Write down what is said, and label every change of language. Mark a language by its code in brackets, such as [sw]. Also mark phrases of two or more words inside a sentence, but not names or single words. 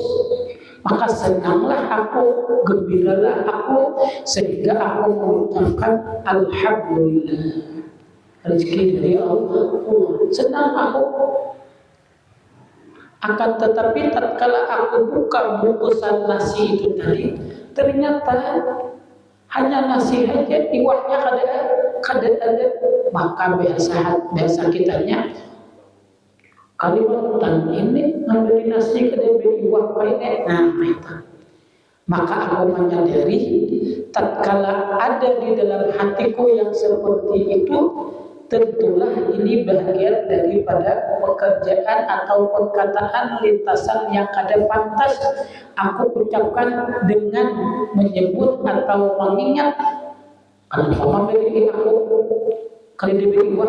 [id] Maka senanglah aku, gembiralah aku, sehingga aku mengucapkan Alhamdulillah, rezeki dari Allah, senang aku. Akan tetapi tatkala aku buka bungkusan nasi itu tadi, ternyata hanya nasi saja, iwaknya kada ada. Maka biasa kitanya Kalimantan ini ngambil nasi kada iwak ini. Nah, itu. Maka aku menyadari tatkala ada di dalam hatiku yang seperti itu, tentulah ini bagian daripada pekerjaan atau perkataan lintasan yang kada pantas aku ucapkan dengan menyebut atau mengingat kenapa memiliki aku kali diberi uang.